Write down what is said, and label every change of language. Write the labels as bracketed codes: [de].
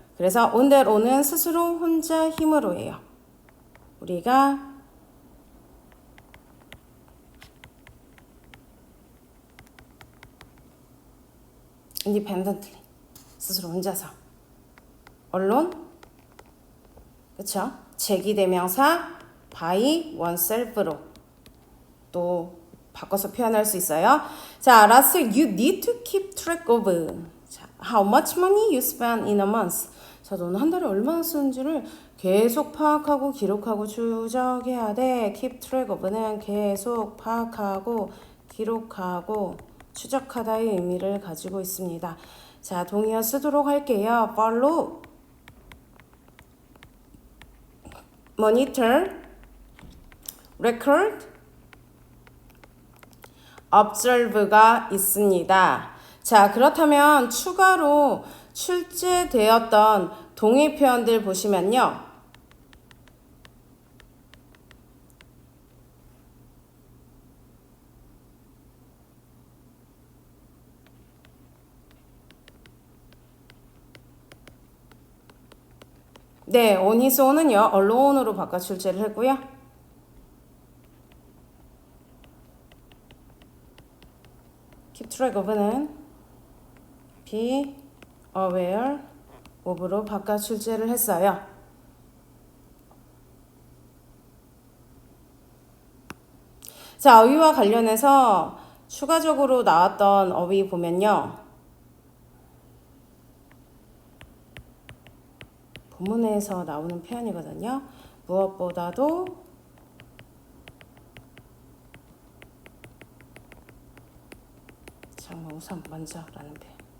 [ko] 그래서 on their own은 스스로 혼자 힘으로예요. 우리가 independently 스스로 혼자서 언론 그쵸? 제기대명사 by oneself로 또 바꿔서 표현할 수 있어요. [en] 자, last you need to keep track of 자, how much money you spend in a month. [ko] 자, 너는 한 달에 얼마나 쓰는지를 계속 파악하고 기록하고 추적해야 돼. keep track of는 계속 파악하고 기록하고 추적하다의 의미를 가지고 있습니다. 자, 동의어 쓰도록 할게요. follow, monitor, record, observe가 있습니다. 자, 그렇다면 추가로 출제되었던 동의 표현들 보시면요. 네, on his own은요, alone으로 바꿔 출제를 했고요. keep track of는 be aware of로 바꿔 출제를 했어요. 자, 어휘와 관련해서 추가적으로 나왔던 어휘 보면요. 본문에서 나오는 표현이거든요. 무엇보다도 우선 먼저라는 표현.